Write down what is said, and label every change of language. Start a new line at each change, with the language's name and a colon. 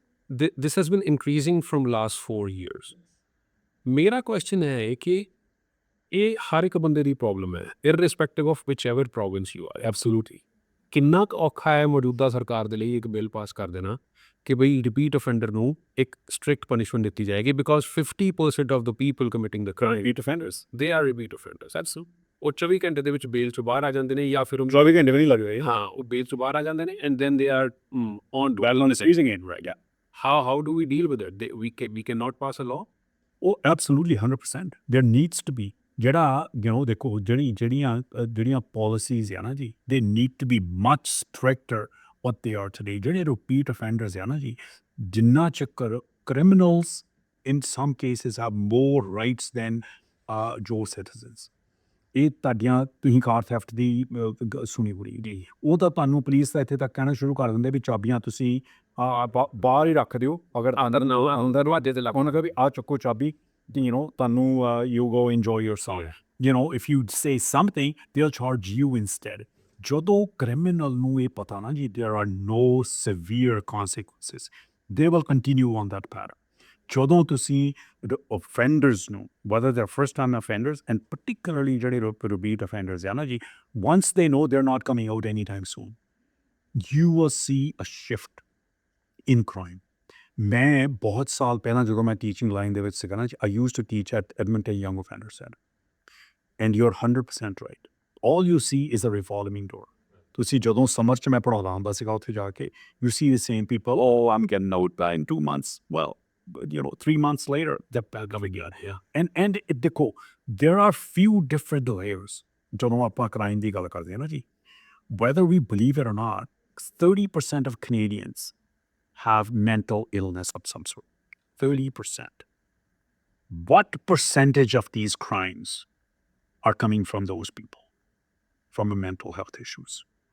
English: This has been increasing from last 4 years.
Hindi: मेरा question है कि
Punjabi: ਇਹ ਹਰ ਇੱਕ ਬੰਦੇ ਦੀ ਪ੍ਰੋਬਲਮ ਹੈ,
English: Irrespective of whichever province you are.
Punjabi: Absolutely ਕਿੰਨਾ ਕੁ ਔਖਾ ਹੈ ਮੌਜੂਦਾ ਸਰਕਾਰ ਦੇ ਲਈ ਇੱਕ ਬਿੱਲ ਪਾਸ ਕਰ ਦੇਣਾ ਕਿ ਬਈ ਰਿਪੀਟ ਅਫੈਂਡਰ ਨੂੰ ਇੱਕ ਸਟ੍ਰਿਕਟ ਪਨਿਸ਼ਮੈਂਟ ਦਿੱਤੀ ਜਾਏਗੀ,
English: Because 50% of the people committing the crime repeat offenders, they are repeat offenders.
Punjabi: ਐਬਸੋ ਉਹ 24 ਘੰਟੇ ਦੇ ਵਿੱਚ ਬੇਲ ਤੋਂ ਬਾਹਰ ਆ ਜਾਂਦੇ ਨੇ, ਜਾਂ ਫਿਰ 24 ਘੰਟੇ ਵੀ ਨਹੀਂ ਲੱਗ ਰਹੇ। ਹਾਂ, ਉਹ ਬੇਲ ਤੋਂ ਬਾਹਰ ਆ ਜਾਂਦੇ ਨੇ,
English: And then they are on well on seizing it, right? How do we deal with it? We can not pass a law. ਉਹ absolutely 100% there needs to be,
Punjabi: ਜਿਹੜਾ ਦੇਖੋ ਜਿਹੜੀਆਂ ਪਾਲਿਸੀਜ਼ ਆ ਨਾ ਜੀ,
English: They need to be much stricter what they are today.
Punjabi: ਜਿਹੜੇ repeat offenders ਆ ਨਾ ਜੀ, ਜਿੰਨਾ ਚੱਕਰ
English: criminals in some cases have more rights than ਜੋ citizens.
Punjabi: ਇਹ ਤੁਹਾਡੀਆਂ ਤੁਸੀਂ ਕਾਰ ਥੈਫਟ ਦੀ ਸੁਣੀ ਹੋਣੀ ਜੀ, ਉਹ ਤਾਂ ਤੁਹਾਨੂੰ ਪੁਲਿਸ ਦਾ ਇੱਥੇ ਤੱਕ ਕਹਿਣਾ ਸ਼ੁਰੂ ਕਰ ਦਿੰਦੇ ਵੀ ਚਾਬੀਆਂ ਤੁਸੀਂ ਬਾਹਰ ਹੀ ਰੱਖ ਦਿਓ, ਅਗਰ ਅੰਦਰ ਦਰਵਾਜ਼ੇ ਤੇ ਉਹਨਾਂ ਕਹੇ ਵੀ ਆ ਚੱਕੋ ਚਾਬੀ, ਤੁਹਾਨੂੰ
English: you go enjoy yourself. If you say something, they'll charge you instead.
Punjabi: ਜਦੋਂ ਕ੍ਰਿਮੀਨਲ ਨੂੰ ਇਹ ਪਤਾ ਨਾ ਜੀ,
English: there are no severe consequences, they will continue on that pattern.
Punjabi: ਜਦੋਂ ਤੁਸੀਂ offenders ਨੂੰ,
English: whether they're first time offenders and particularly ਜਿਹੜੇ repeat offenders
Punjabi: ਆ ਨਾ ਜੀ,
English: once they know they're not coming out anytime soon, you will see a shift in crime.
Punjabi: ਮੈਂ ਬਹੁਤ ਸਾਲ ਪਹਿਲਾਂ ਜਦੋਂ ਮੈਂ ਟੀਚਿੰਗ ਲਾਈਨ ਦੇ ਵਿੱਚ ਸੀਗਾ ਨਾ,
English: I used to teach at Edmonton Young Offender Center, and you're 100% right. All you see is a revolving door.
Punjabi: ਤੁਸੀਂ ਜਦੋਂ ਸਮਰ 'ਚ ਮੈਂ ਪੜ੍ਹਾਉਂਦਾ ਹੁੰਦਾ ਸੀਗਾ ਉੱਥੇ ਜਾ ਕੇ,
English: you see the same people, oh, I'm getting out by in 2 months. Well, 3 months later, they're back up again. Yeah.
Punjabi: And ਦੇਖੋ,
English: there are few different layers
Punjabi: ਜਦੋਂ ਆਪਾਂ ਕ੍ਰਾਈਮ ਦੀ ਗੱਲ ਕਰਦੇ ਹਾਂ ਨਾ ਜੀ.
English: Whether we believe it or not, 30% of Canadians have mental illness of some sort. 30%. What percentage of these crimes are coming from those people, from mental health issues?